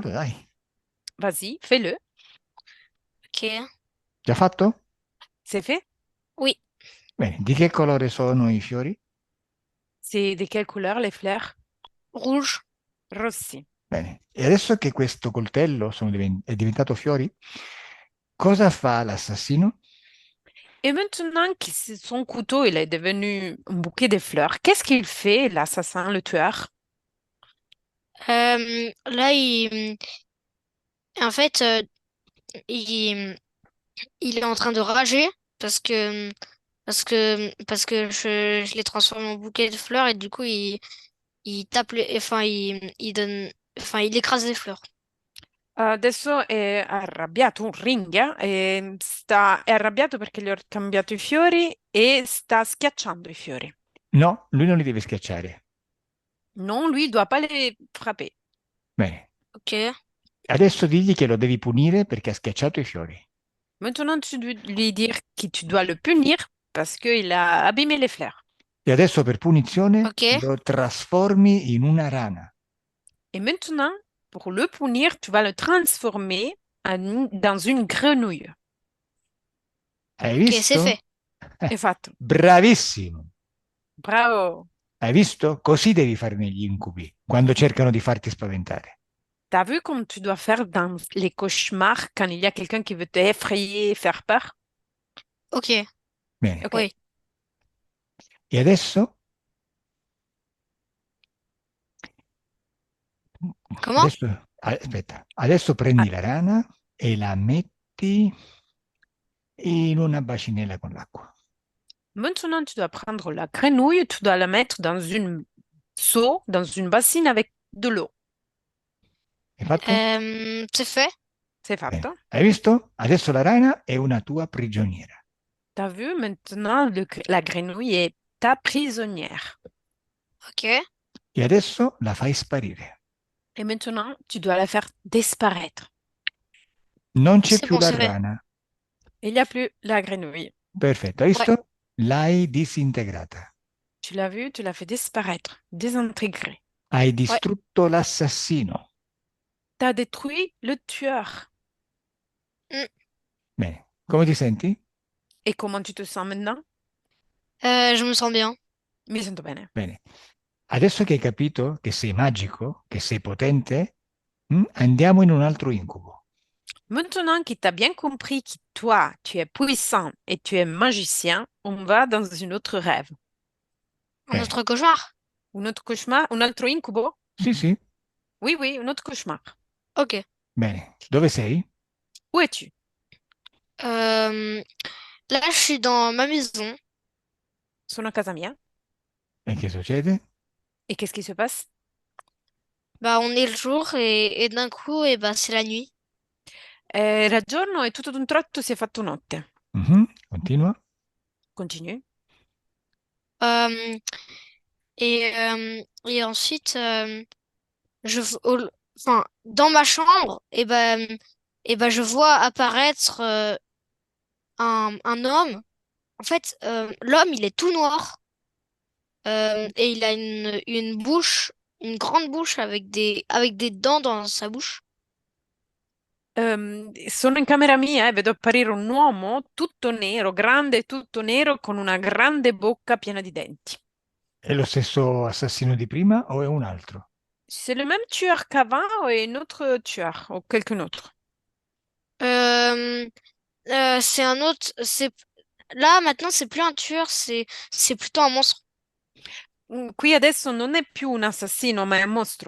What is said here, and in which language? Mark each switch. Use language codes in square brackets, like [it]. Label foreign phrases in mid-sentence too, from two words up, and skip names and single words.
[it] Fallo, dai. [fr] Vas-y, fais-le. Ok. [it] Già fatto? [fr] C'est fait? Oui. [it] Bene, di che colore sono i fiori? [fr] C'est de quelle couleur les fleurs? Rouge. [it] Rossi. Bene, e adesso che questo coltello è diventato fiori, cosa fa l'assassino? [fr] Et maintenant que son couteau il est devenu un bouquet de fleurs, qu'est-ce qu'il fait, l'assassin, le tueur? Là, en fait, il, il est en train de rager parce que, parce que je l'ai transformé en bouquet de fleurs et du coup, il tape enfin, il donne, enfin, il écrase les fleurs. [it] Adesso è arrabbiato, un ringhia, e è arrabbiato perché gli ho cambiato i fiori e sta schiacciando i fiori. No, lui non li deve schiacciare. [fr] Non, lui, il doit pas les frapper. [it] Bene. Ok. Adesso digli che lo devi punire perché ha schiacciato i fiori. [fr] Maintenant, tu dois lui dire que tu dois le punir parce qu'il a abîmé les fleurs. [it] E adesso per punizione Ok. lo trasformi in una rana. [fr] Et maintenant, pour le punir, tu vas le transformer dans une grenouille. [it] Hai [fr] Ok, c'est [it] visto? [fr] fait. [it] È fatto. Bravissimo. Bravo. Hai visto? Così devi fare negli incubi, quando cercano di farti spaventare. [fr] T'as vu comme tu dois faire dans les cauchemars quand il y a quelqu'un qui veut t'effrayer, faire peur? Ok. [it] Bene. Ok. [fr] Oui. [it] E adesso? [fr] Comment? [it] Aspetta. Adesso prendi [fr] Ah, [it] la rana e la metti in una bacinella con l'acqua. [fr] maintenant, tu dois prendre la grenouille, tu dois la mettre dans une seau, dans une bassine avec de l'eau. [it] Hai fatto? [fr] C'est fait. C'est [it] Bene. fatto. Hai visto? Adesso la rana è una tua prigioniera. [fr] T'as vu, maintenant, la grenouille est ta prisonnière. Ok. [it] E adesso la fai sparire. [fr] Et maintenant, tu dois la faire disparaître. [it] Non c'è [fr] C'est [it] più [fr] bon, [it] la [fr] c'est fait. [it] rana. [fr] Il n'y a plus la grenouille. [it] Perfetto, hai [fr] Ouais. [it] visto? L'hai disintegrata. [fr] Tu l'as vu, tu l'as fait disparaître, désintégré. [it] Hai [fr] Ouais. [it] distrutto l'assassino. [fr] T'as détruit le tueur. Mm. [it] Bene. Come ti senti? [fr] Et comment tu te sens maintenant? Je me sens bien. [it] Mi sento bene. Bene. Adesso che hai capito che sei magico, che sei potente, andiamo in un altro incubo. [fr] Maintenant que tu as bien compris que toi, tu es puissant et tu es magicien, on va dans une autre rêve. Un [it] Bene. [fr] autre cauchemar? Un autre cauchemar? [it] Un altro incubo? Sì, sì. [fr] Oui, oui, un autre cauchemar. Ok. [it] Bene. Dove sei? [fr] Où es-tu? Euh, Là, je suis dans ma maison. [it] Sono a casa mia. E che succede? [fr] Et qu'est-ce qui se passe? Bah, on est le jour et d'un coup, et bah, c'est la nuit. [it] Era giorno e tutto d'un tratto si è fatto notte. Continua. [fr] Continue. Euh, et ensuite, enfin, dans ma chambre, et ben, je vois apparaître un homme. En fait, l'homme, il est tout noir et il a une bouche, une grande bouche avec des dents dans sa bouche. [it] Sono in camera mia e vedo apparire un uomo tutto nero, grande, tutto nero, con una grande bocca piena di denti. È lo stesso assassino di prima o è un altro? [fr] C'est le même tueur qu'avant ou un autre tueur ou quelqu'un d'autre? Euh, c'est un autre. C'est là maintenant, c'est plus un tueur, c'est plutôt un monstre. [it] Qui adesso non è più un assassino, ma è un mostro.